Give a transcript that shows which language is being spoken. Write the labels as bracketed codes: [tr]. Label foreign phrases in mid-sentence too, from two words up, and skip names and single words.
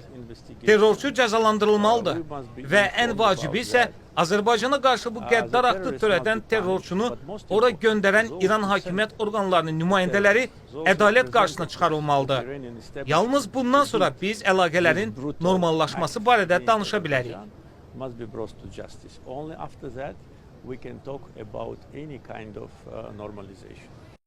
[az] Terrorçu cəzalandırılmalıdır və ən vacibi isə Azərbaycana qarşı bu qəddar aktı törədən terrorçunu ora göndərən İran hakimiyyət orqanlarının nümayəndələri ədalət qarşısına çıxarılmalıdır. Yalnız bundan sonra biz əlaqələrin normallaşması barədə danışa bilərik. [en] We can talk about any kind of normalization.